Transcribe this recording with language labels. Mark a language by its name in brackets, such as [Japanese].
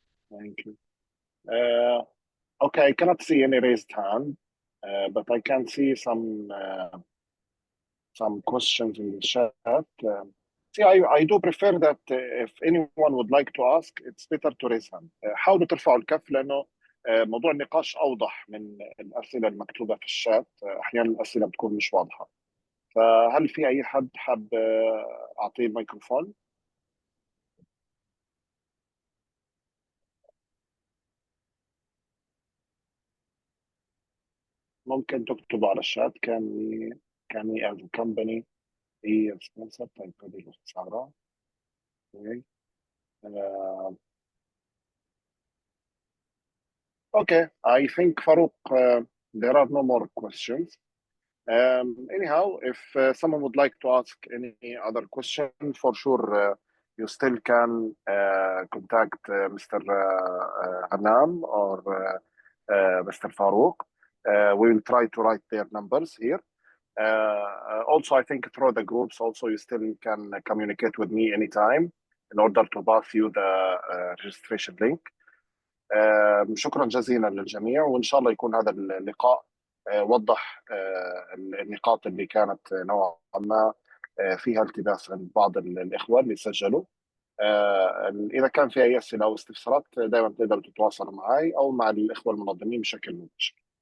[English] Thank you. Okay, I cannot see any raised hand, but I can see some questions in the chat. See, I do prefer that if anyone would like to ask, it's better to raise hand. [Arabic] حاولوا ترفعوا الكف لأنه موضوع النقاش أوضح من الأسئلة المكتوبة في الشات. أحيانا الأسئلة بتكون مش واضحة. فهل في أي حد حاب أعطيه الميكروفون؟ ممكن تكتبوا على الشات. [English] can we as a company be a sponsor type of الاختصارات. Okay, I think Farouk, there are no more questions. Anyhow, if someone would like to ask any other question, for sure you still can contact Mr. Hanam or Mr. Farouk. We will try to write their numbers here. Also, I think through the groups, also you still can communicate with me anytime in order to pass you the registration link. [Arabic] شكرا جزيلا للجميع، وإن شاء الله يكون هذا اللقاء وضح النقاط اللي كانت نوعا ما فيها التباس عند بعض الإخوة اللي سجلوا. إذا كان في أي أسئلة أو استفسارات دائما تقدروا تتواصلوا معي أو مع الإخوة المنظمين بشكل مباشر.